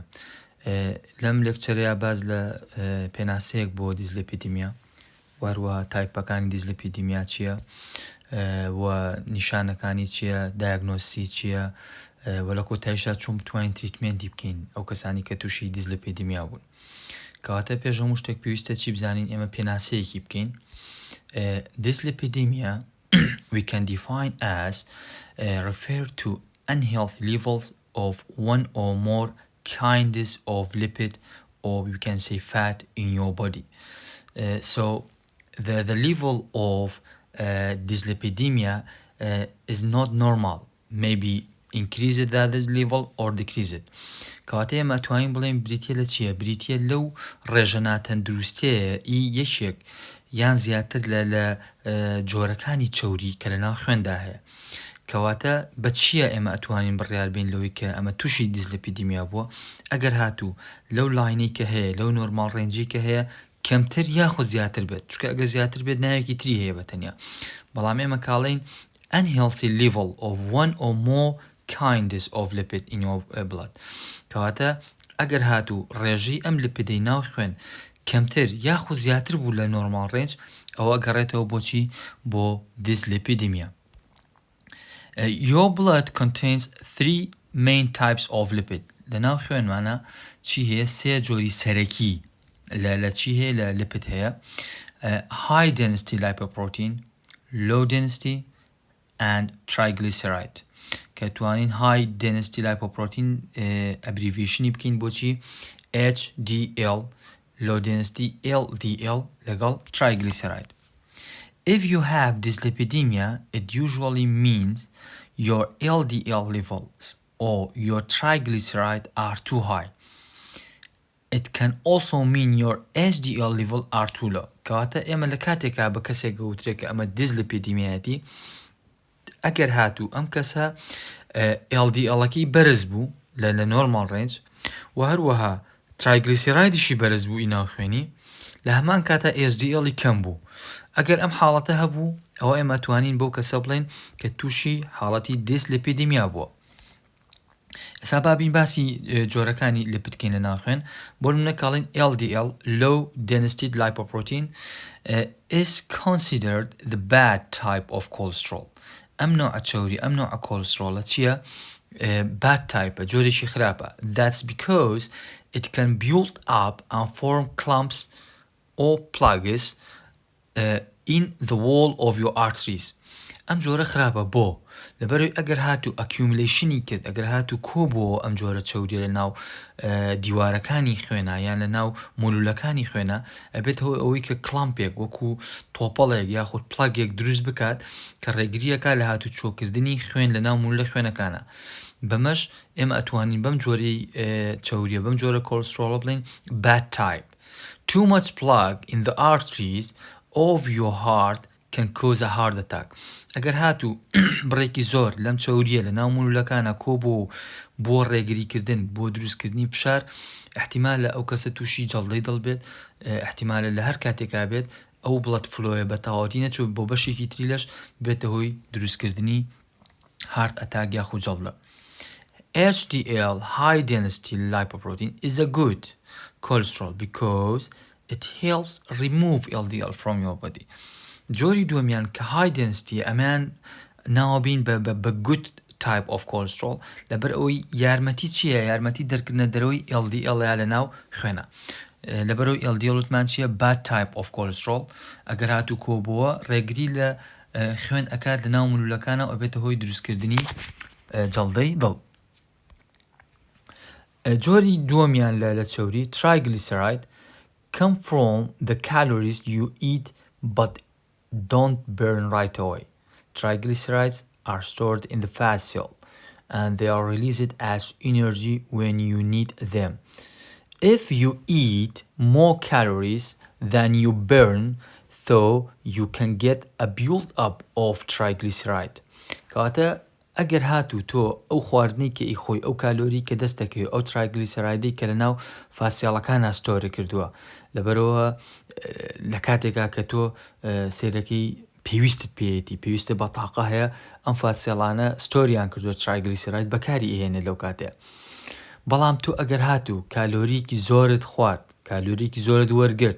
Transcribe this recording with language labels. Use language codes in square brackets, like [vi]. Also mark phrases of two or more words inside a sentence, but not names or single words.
[ckb] لەم لێکچەرەیە باز لە پێناسەیەک بۆ دیسلیپیدیمیا، وەروەها تایپەکانی دیسلیپیدیمیا چییە و نیشانەکانی چییە، دایگنۆسی چییە، و لە کۆتاییشا چۆن بتوانین تریتمێنتی بکەین ئەو کەسانی کە تووشی دیسلیپیدیمیا بوون. کەواتە پێش هەموو شتێک پێویستە چی بزانین، ئێمە پێناسەیەکی بکەین. [en] Dyslipidemia we can define as refer to unhealthy levels of one or more kinds of lipid, or we can say fat in your body. So the level of dyslipidemia is not normal, maybe increase that level or decrease it. [ckb] کەواتە ئێمە ئەتوانین بڵێن بریتە لە چییە؟ بریتە لەو ڕێژەنا تەندروستیەیە یەکێک یان زیاتر لە جۆرەکانی چەوری کە لەناو خوێندا هەیە. کەواتە بە چییە ئێمە ئەتوانین بڕیار بین لەوەی کە ئەمە تووشی دیسلیپیدیمیا بووە؟ ئەگەر هاتوو لەو لاینەی کە هەیە، لەو [en] normal range [ckb] کە هەیە کەمتر یاخود زیاتر بێت، چونکە ئەگەر زیاتر بێت ناوێکی تری هەیە بەتەنیا. بەڵام ئێمە کاڵین [en] unhealthy level of one or more kinds of lipid in your blood. [ckb] کەواتە ئەگەر هاتوو ڕێژەی ئەم لیپیدەی ناو خوێن کەمتر یاخود زیاتر بوو لە [en] normal range, [ckb] ئەوە گەڕێتەوە بۆچی؟ بۆ دیسلیپیدیمیا. [en] Your blood contains three main types of lipid. [ckb] لەناو خوێنمانە چی هەیە؟ سێ جۆری سەرەکی لە چی هەیە؟ لە لیپید هەیە. [en] High density lipoprotein, low density and triglyceride. [ckb] کە توانین [en] high density lipoprotein abbreviation [ckb] بکەین بۆچی؟ [en] HDL، low density LDL لەگەڵ triglyceride. If you have dyslipidemia, it usually means your LDL levels or your triglyceride are too high. It can also mean your HDL level are too low. [ckb] کەواتە ئێمە لە کاتێکا بە کەسێک گەوترێک کە ئەمە دیسلیپیدیمیایەتی، ئەگەر هاتوو ئەم کەسە LDL-ەکەی بەرز بوو لە [en] normal range [ckb] و هەروەها ترایگلیسیرایدیشی بەرز بوو ئیناو خوێنی، لە هەمان کاتە HDL-ی کەم بوو. ئەگەر ئەم حاڵەتە هەبوو، ئەوە ئێمە توانین بەو کەسە بڵێن کە تووشی حاڵەتی دیسلیپیدیمیا بووە. ئێستا بابین باسی جۆرەکانی لیپید بکەین لە ناو خوێن. بۆ نمونە کاڵین [en] LDL low density lipoprotein is considered the bad type of cholesterol. [ckb] ئەم نوع چەوری، ئەم نوع کۆلسترۆڵە چییە؟ [en] bad type، [ckb] جۆرێکی خراپە. [en] That's because it can build up and form clumps or plugs in the wall of your arteries. [ckb] ئەم جۆرە خراپە بۆ لەبەرەوەی ئەگەر هاتوو ئەکیوملیشنی کرد، ئەگەر هاتوو کۆبووە ئەم جۆرە چەوریە لە ناو دیوارەکانی خوێنە یان لە ناو مولولەکانی خوێنە، ئەبێتەوە ئەوەی کە کلامپێک وەکو تۆپەڵێک یاخود پلاگێک دروست بکات کە ڕێگریەکە لە هاتوو چۆکردنی خوێن لە ناو مولولە خوێنەکانە. بەمەش ئێمە ئەتوانین بەم جۆرەی چەوریە، بەم جۆرە کۆلسترۆڵە بڵین bad type. [en] Too much plug in the arteries of your heart can cause a heart attack. [ckb] ئەگەر هاتوو بڕێکی زۆر لەم چەوریە لە ناو مولولەکانە کۆبوو بۆ ڕێگریکردن، بۆ دروستکردنی فشار، احتیمالە ئەو کەسە تووشی جەڵدەی دڵ بێت، احتیمالە لە هەر کاتێکا بێت ئەو [en] blood flow [ckb] بە تەواوەتی نەچوو بۆ بەشێکی تری لەش بێتە هۆی دروستکردنی [en] heart attack [ckb] یاخود جەڵدە. [en] HDL high density lipoprotein is a good cholesterol because it helps remove LDL from your body. [ckb] جۆری دووەمیان کە [en] high density [ckb] ئەمان ناوبین بە [en] good type of cholesterol [ckb] لەبەر ئەوەی یارمەتی چییە؟ یارمەتی دەرکردنە دەرەوەی LDL یا لە ناو خوێنە. لەبەرەوەی LDL وتمان چییە؟ [en] bad type of cholesterol. [ckb] ئەگەر هاتوو کۆبووە ڕێگری لە خوێن ئەکات لە ناو مولولەکانە و ئەبێتە هۆی دروستکردنی جەڵدەی دڵ. جۆری دووەمیان لە چەوری [en] triglyceride come from the calories you eat but don't burn right away. Triglycerides are stored in the fat cell and they are released as energy when you need them. If you eat more calories than you burn, though, you can get a build up of triglyceride. [ckb] کەواتە ئەگەر هاتوو تۆ ئەو خواردنی کە ئیخۆی ئەو کالۆری کە دەستەکەی ئەو ترایگلیسەرایدی کە لە ناو فاسیاڵەکان ئاستۆرە کردووە، لەبەرەوە لە کاتێکا کە تۆ سێرەکەی پێویستت پێێتی پێویستە بە تاقە هەیە ئەم فاتسێڵانە ستۆریان کردووە ترایگلیسیراید بەکاری ئێنێ لەو کاتێ بەڵام تۆ ئەگەر هاتوو کالۆریکی زۆرت خوارد کالۆریکی زۆرت وەرگرت